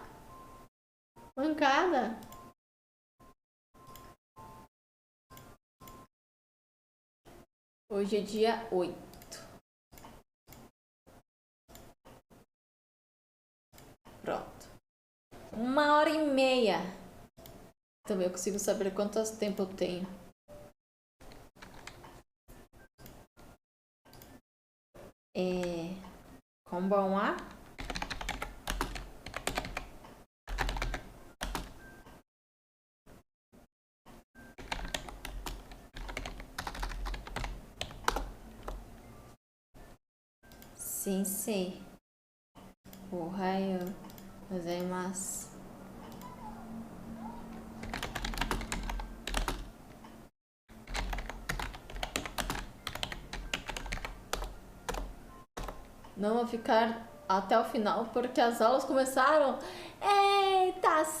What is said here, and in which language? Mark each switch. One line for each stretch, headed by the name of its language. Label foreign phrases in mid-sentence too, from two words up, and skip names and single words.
Portuguese: Mancada. Hoje é dia 8. Pronto. 1h30. Também eu consigo saber quanto tempo eu tenho.
Japanese: Konbanwa. Sensei. おはようございます.
Portuguese: Não vou ficar até o final porque as aulas começaram. Eita, sério, nerd!